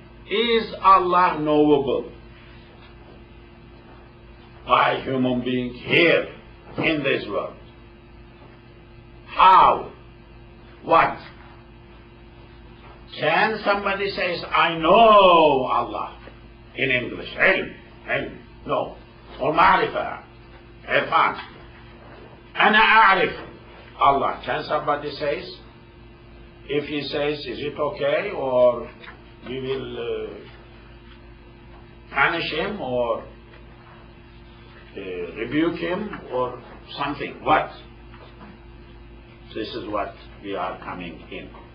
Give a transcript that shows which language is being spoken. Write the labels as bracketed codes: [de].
[en] Is Allah knowable by human being here in this world? How? What? Can somebody say, I know Allah in English? Ilm. No. Or ma'rifah, irfan. [ar] أنا أعرف Allah. [en] Can somebody say? If he says, is it okay, or we will punish him, or rebuke him, or something? What? This is what we are coming in.